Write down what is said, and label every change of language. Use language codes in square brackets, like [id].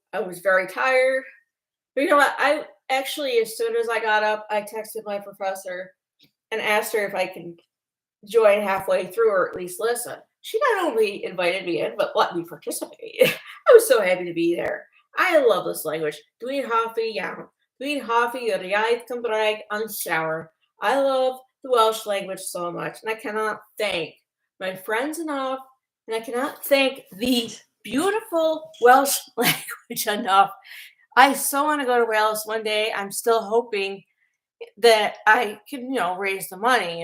[en] I was very tired. But you know what? I actually, as soon as I got up, I texted my professor and asked her if I could join halfway through or at least listen. She not only invited me in, but let me participate. I was so happy to be there. I love this language. [cy] Dwi'n hoffi iawn. Dwi'n hoffi yr iaith Cymraeg yn llawer. [en] I love the Welsh language so much, and I cannot thank my friends enough, and I cannot thank the beautiful Welsh language enough. I so want to go to Wales one day. I'm still hoping that I can, raise the money.